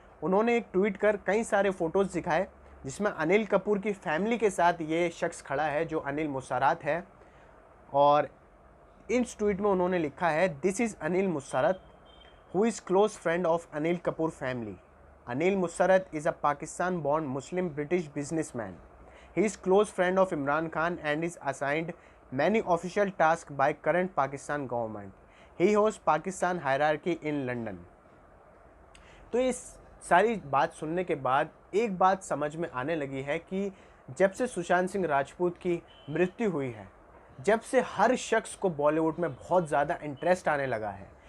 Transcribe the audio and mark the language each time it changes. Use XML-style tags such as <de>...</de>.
<hi>उन्होंने एक ट्वीट कर कई सारे फ़ोटोज़ दिखाए, जिसमें अनिल कपूर की फैमिली के साथ ये शख्स खड़ा है जो अनिल मुसारत है। और इस ट्वीट में उन्होंने लिखा है,</hi> <en>This is Anil Musarrat who is close friend of Anil Kapoor family. Anil Musarrat is a Pakistan born Muslim British businessman. He is close friend of Imran Khan and is assigned many official tasks by current Pakistan government. He hosts Pakistan hierarchy in London.</en> <hi>तो इस सारी बात सुनने के बाद एक बात समझ में आने लगी है कि जब से सुशांत सिंह राजपूत की मृत्यु हुई है, जब से हर शख्स को बॉलीवुड में बहुत ज़्यादा इंटरेस्ट आने लगा है,</hi>